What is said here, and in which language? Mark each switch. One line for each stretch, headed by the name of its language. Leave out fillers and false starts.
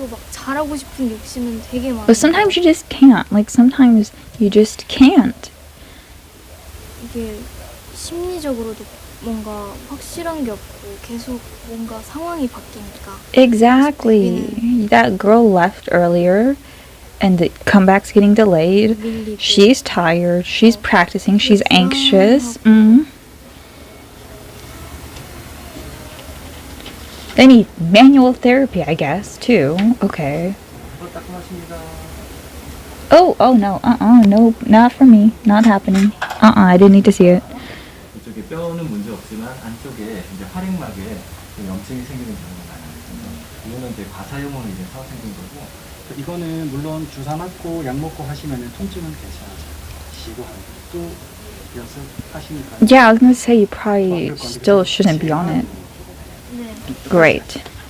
Korean: 잘하고 싶은 욕심은 되게 많아.
English: But sometimes you just can't. Like, sometimes you just can't.
Korean: 이게 심리적으로도 뭔가 확실한 게 없고 계속 뭔가 상황이 바뀌니까.
English: Exactly. That girl left earlier and the comeback's getting delayed. She's tired. She's practicing. She's anxious. They need manual therapy, I guess, too. Okay. Oh, no. No, not for me. Not happening. I didn't need to see it.
Korean: 이쪽에 뼈는 문제 없지만 안쪽에 이제 활액막에 염증이 생기는 경우가 많아요. 이거는 이제 과사용으로 인해서 생긴 거고. 이거는 물론 주사 맞고 약 먹고 하시면은 통증은 괜찮아져요. 시도하는 또 연습하시니까.
English: Yeah, I was gonna say you probably still shouldn't be on it. Great.